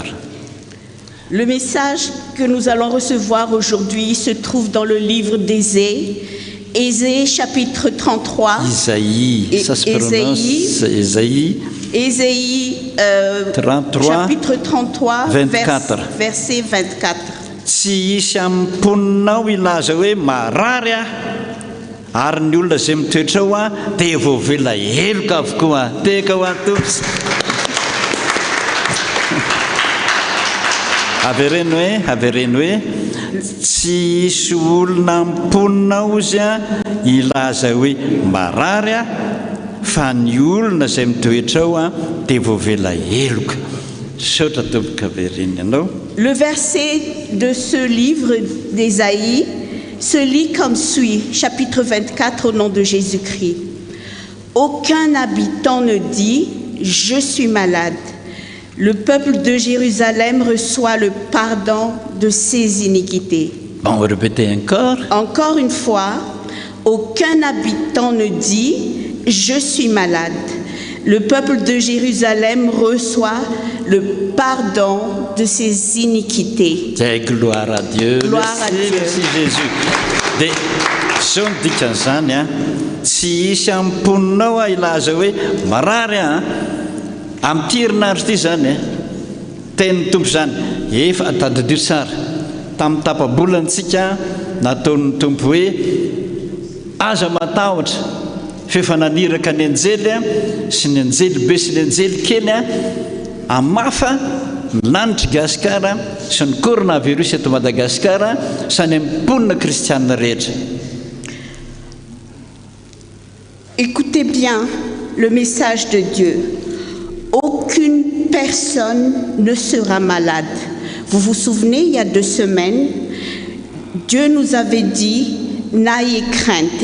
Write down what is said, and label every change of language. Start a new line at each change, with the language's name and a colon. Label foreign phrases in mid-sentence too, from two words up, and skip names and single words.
French: Le message que nous allons recevoir aujourd'hui se trouve dans le livre d'Ésée, Ésée chapitre 33. Isaïe, ça se prononce Isaïe. Ésaïe 33, chapitre 33, 24. verset 24.
Malagasy: Tsy hisy amin'ny mponinao ilaza hoe marary ary ny olona izay mitoetra ao dia voavela heloka avokoa. Teka ho antompy. Avereny hoe tsy hisy olona mponinao izy ilaza hoe marary fa ny olona izay mitoetra ao dia voavela heloka. Saotra tompoka avereny ianao.
French: Le verset de ce livre d'Ésaïe se lit comme suit, chapitre 24 au nom de Jésus-Christ. Aucun habitant ne dit « Je suis malade ». Le peuple de Jérusalem reçoit le pardon de ses iniquités. On va répéter encore. Encore une fois, aucun habitant ne dit « Je suis malade ». Le peuple de Jérusalem reçoit le pardon de ses iniquités. Gloire à Dieu. Gloire à Dieu. Merci Jésus.
Malagasy: Dia sao ny dikan'izany tsy hisy amin'ny mponinao ilaza hoe marary amin'ity herinandro ity zany tenin'ny tompo zany efa tadidiro tsara tamin'ny tapabolantsika nataon'ny tompo hoe aza matahotra fefa naniraka ny anjely sy ny anjely be sy ny anjely kely amafa ny lanitra gasikara sy ny coronavirus eto Madagasikara sany amin'ny mponina kristianina rehetra.
French: Écoutez bien le message de Dieu. Aucune personne ne sera malade. Vous vous souvenez, il y a 2 semaines, Dieu nous avait dit « N'ayez crainte ».